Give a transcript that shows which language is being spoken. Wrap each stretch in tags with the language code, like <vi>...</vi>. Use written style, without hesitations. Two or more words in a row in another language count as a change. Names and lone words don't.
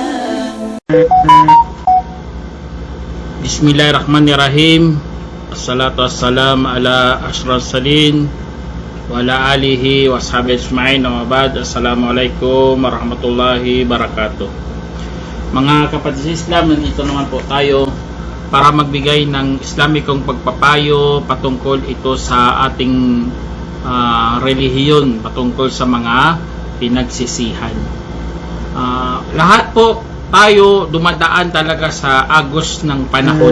<ar>بسم الله الرحمن الرحيم. الصلاة والسلام على أشرف السالين وعلى آله وصحبه أجمعين. وبعد. السلام عليكم ورحمة الله وبركاته.</ar> <tl>Mga kapatid sa Islam, nandito naman po tayo para magbigay ng Islamikong pagpapayo patungkol ito sa ating relihiyon, patungkol sa mga pinagsisihan. Lahat po tayo dumadaan talaga sa agos ng panahon.</tl>